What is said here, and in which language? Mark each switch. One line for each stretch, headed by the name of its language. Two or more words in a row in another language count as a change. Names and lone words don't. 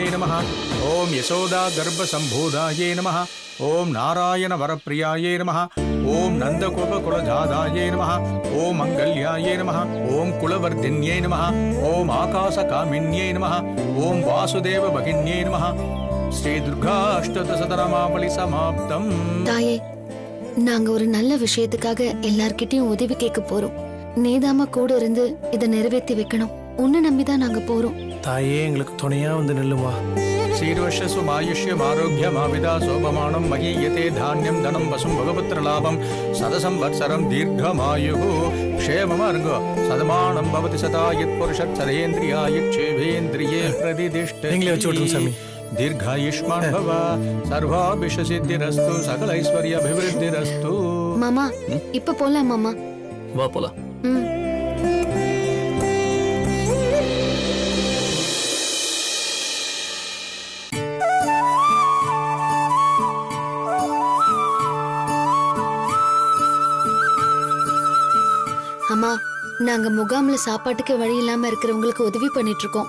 Sanskrit: नमः, ओम यशोदा गर्भ संभूताये नमः, ओम नारायण वरप्रियाये नमः, ओम नंदगोप कुलजाताये नमः, ओम मंगल्याये नमः, ओम कुलवर्धिन्यै नमः, ओम आकाशकामिन्यै नमः, ओम वासुदेव भगिन्यै नमः. श्री दुर्गा अष्टदशतनामावली समाप्तम्.
Tamil: தாயே, நாங்க ஒரு நல்ல விஷயத்துக்காக எல்லார்கிட்டயும் உதவி கேட்க போறோம். நீதாமா கூட இருந்து இதை நிறைவேற்றி வைக்கணும். உன்னை நம்பிதான் நாங்க போறோம். தாயே, எங்களுக்கு துணையா வந்து நில்லுமா.
Sanskrit: शीर्वशसु मायुष्यम आरोग्यम आविदा शोभमानं महीयते धान्यं धनं वसुं भगवत्र लाभं सदसंवत्सरं दीर्घमायुः क्षेममार्गो सदमानं भवति सदा यत्पुरुषः सदेन्द्रियायुक्षेवेन्द्रिये प्रतिष्ठति.
Tamil: நீங்களே வச்சு விட்டுருங்க சாமி.
Sanskrit: दीर्घायुष्मान् भव सर्वाभिषसिद्धिरस्तु सकलैश्वर्याभिवृद्धिरस्तु.
Tamil: மாமா, இப்ப போலாம் மாமா. வா போலாம். அம்மா, நாங்க முகாம்ல சாப்பாட்டுக்கு வழி இல்லாம இருக்கிறவங்களுக்கு உதவி பண்ணிட்டு இருக்கோம்.